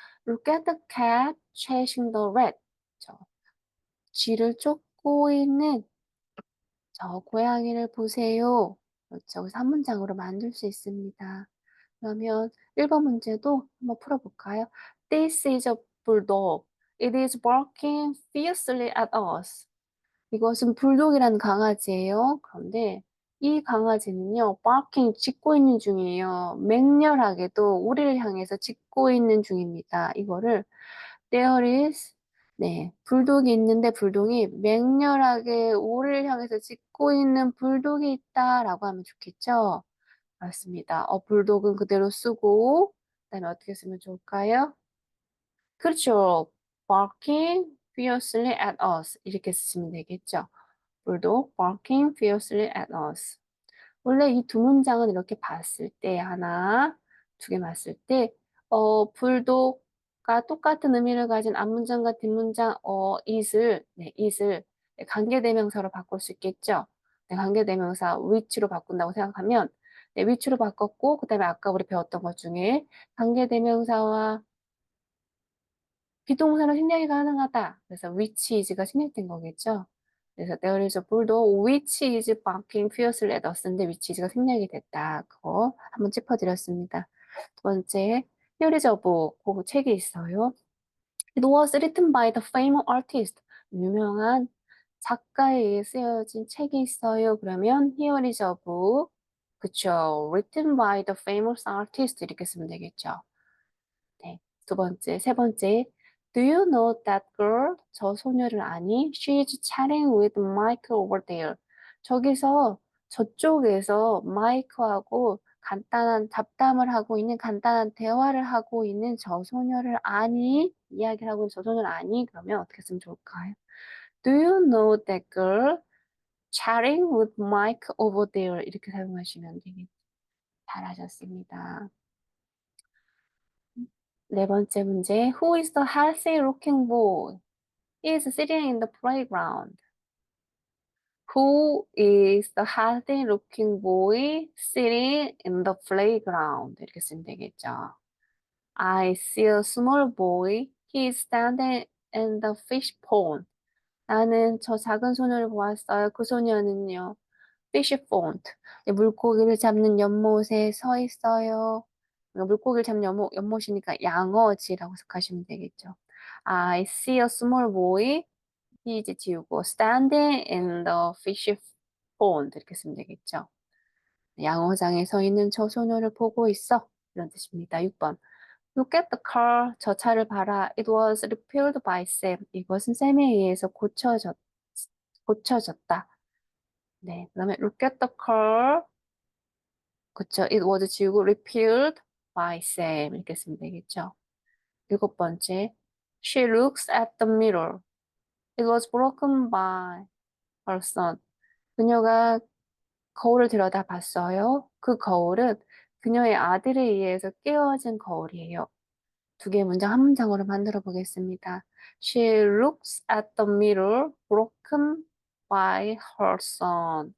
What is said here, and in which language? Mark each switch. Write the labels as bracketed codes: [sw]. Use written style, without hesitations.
[en] Look at the cat chasing the rat. [ko] 그쵸, 쥐를 쫓고 있는 저 고양이를 보세요. 그렇죠. 그래서 한 문장으로 만들 수 있습니다. 그러면 1번 문제도 한번 풀어볼까요? [en] This is a bulldog. It is barking fiercely at us. [ko] 이것은 불독이라는 강아지예요. 그런데 이 강아지는요, barking 짖고 있는 중이에요. 맹렬하게도 우리를 향해서 짖고 있는 중입니다. 이거를 [en] there is [ko] 네, 불독이 있는데 불독이 맹렬하게 우리를 향해서 짖고 있는 불독이 있다라고 하면 좋겠죠? 맞습니다. 불독은 그대로 쓰고 그다음에 어떻게 쓰면 좋을까요? 그렇죠. [en] barking fiercely at us [ko] 이렇게 쓰시면 되겠죠. [en] 불독 barking fiercely at us. [ko] 원래 이 두 문장은 이렇게 봤을 때 하나, 두 개 봤을 때 불독과 똑같은 의미를 가진 앞문장과 뒷문장 is을 네, 관계대명사로 바꿀 수 있겠죠. 네, 관계대명사 which로 바꾼다고 생각하면 네, which로 바꿨고 그다음에 아까 우리 배웠던 것 중에 관계대명사와 비동사로 생략이 가능하다. 그래서 which is가 생략된 거겠죠. 그래서 [en] there is a bulldog which is barking fiercely at us인데 which is가 [ko] 생략이 됐다. [en] 그거 한번 짚어드렸습니다. [ko] 두 번째, [en] here is a book. [ko] 그 책이 있어요. [en] It was written by the famous artist. [ko] 유명한 작가에 의해 쓰여진 책이 있어요. 그러면 [en] here is a book. [ko] 그쵸. [en] written by the famous artist [ko] 이렇게 쓰면 되겠죠. 네. 두 번째, 세 번째. [en] Do you know that girl? [ko] 저 소녀를 아니? [en] She's chatting with Mike over there. [ko] 저기서 저쪽에서 마이크하고 간단한 잡담을 하고 있는 간단한 대화를 하고 있는 저 소녀를 아니? 이야기를 하고 있는 저 소녀를 아니? 그러면 어떻게 쓰면 좋을까요? [en] Do you know that girl? Chatting with Mike over there. [ko] 이렇게 사용하시면 되겠죠. 잘하셨습니다. 네 번째 문제. [en] Who is the healthy looking boy? He is sitting in the playground. Who is the healthy looking boy sitting in the playground? [ko] 이렇게 쓰면 되겠죠. [en] I see a small boy. He is standing in the fish pond. [ko] 나는 저 작은 소녀를 보았어요. 그 소녀는요. fish pond. 물고기를 잡는 연못에 서 있어요. 물고기를 잡는 연못이니까 양어지라고 생각하시면 되겠죠. [en] I see a small boy. he [ko] 이제 지우고 [en] standing in the fish pond [ko] 이렇게 쓰면 되겠죠. 양어장에 서 있는 저 소녀를 보고 있어. 이런 뜻입니다. 6번. [en] Look at the car. [ko] 저 차를 봐라. [en] It was repaired by Sam. [ko] 이것은 샘에 의해서 고쳐졌다. 네, 그다음에 [en] look at the car. [ko] 그쵸. [en] It was [ko] 지우고 [en] repaired by Sam. [ko] 이렇게 쓰면 되겠죠. 일곱 번째. [en] She looks at the mirror. It was broken by her son. [ko] 그녀가 거울을 들여다봤어요. 그 거울은 그녀의 아들에 의해서 깨어진 거울이에요. 두 개의 문장 한 문장으로 만들어 보겠습니다. [en] She looks at the mirror broken by her son.